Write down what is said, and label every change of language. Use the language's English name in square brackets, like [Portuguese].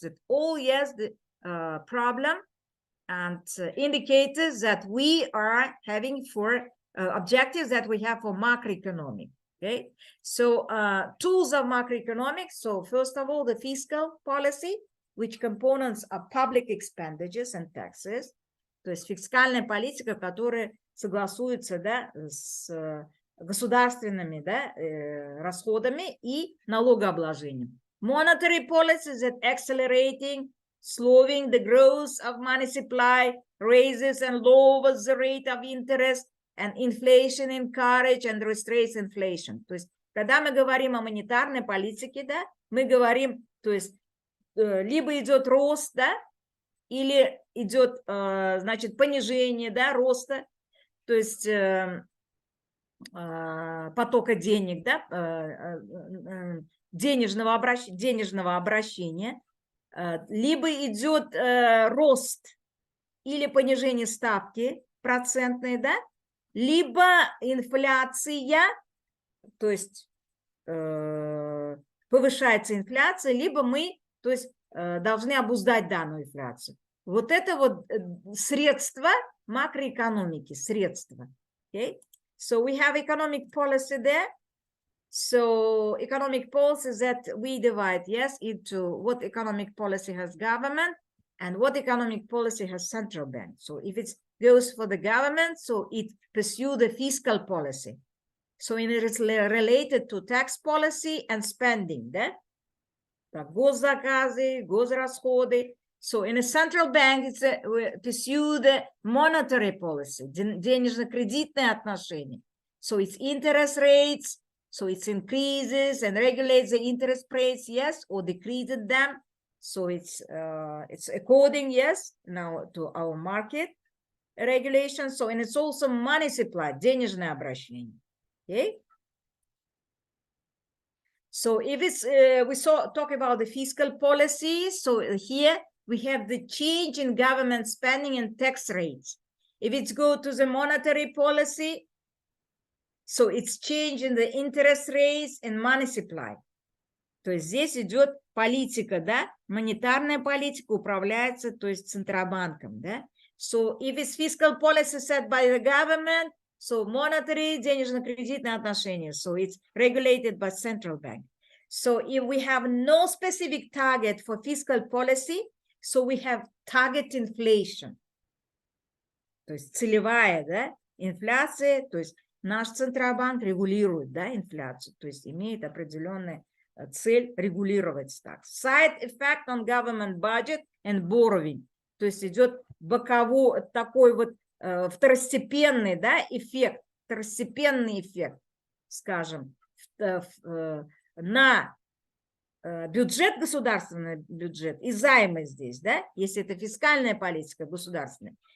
[English] That all, yes, the problem and indicators that we are having for objectives that we have for macroeconomic. Okay, so tools of macroeconomics. So first of all, the fiscal policy, which components are public expenditures and taxes. [Russian] То есть фискальная политика, которая согласуется, да, с государственными, да, расходами и налогообложением. [English] Monetary policies that accelerating, slowing the growth of money supply, raises and lowers the rate of interest, and inflation encourage and restrains inflation. [Russian] То есть, когда мы говорим о монетарной политике, да, мы говорим, то есть, либо идет рост, да, или идет, значит, понижение, да, роста, то есть потока денег, да, денежного обращения, либо идет рост или понижение ставки процентной, да, либо инфляция, то есть повышается инфляция, либо мы, то есть должны обуздать данную инфляцию. Вот это вот средства макроэкономики, средства. [English] Okay? So we have economic policy there. So economic policy that we divide, yes, into what economic policy has government and what economic policy has central bank. So if it goes for the government, so it pursue the fiscal policy. So it is related to tax policy and spending, да? [Russian] Так, госзаказы, госрасходы. [English] So in a central bank, it's pursue the monetary policy, [Russian] денежно-кредитные отношения. [English] So it's interest rates, so it increases and regulates the interest rates, yes, or decreases them. So it's according, yes, now to our market regulations. So, and it's also money supply, [Russian] денежное обращение. [English] Okay. So if it's we talk about the fiscal policy. So here we have the change in government spending and tax rates. If it's go to the monetary policy, so it's change in the interest rates and money supply. [Russian] То есть здесь идет политика, да, монетарная политика управляется, то есть Центробанком, да. [English] So if it's fiscal policy set by the government, so monetary, [Russian] денежно-кредитные отношения, [English] so it's regulated by central bank. So if we have no specific target for fiscal policy, so we have target inflation. [Russian] То есть целевая, да, инфляция, то есть наш Центробанк регулирует, да, инфляцию, то есть имеет определенную цель регулировать так. [English] Side effect on government budget and borrowing. [Russian] То есть идет боковой такой вот второстепенный, да, эффект, второстепенный эффект, скажем, на бюджет, государственный бюджет и займы здесь, да, если это фискальная политика государственная.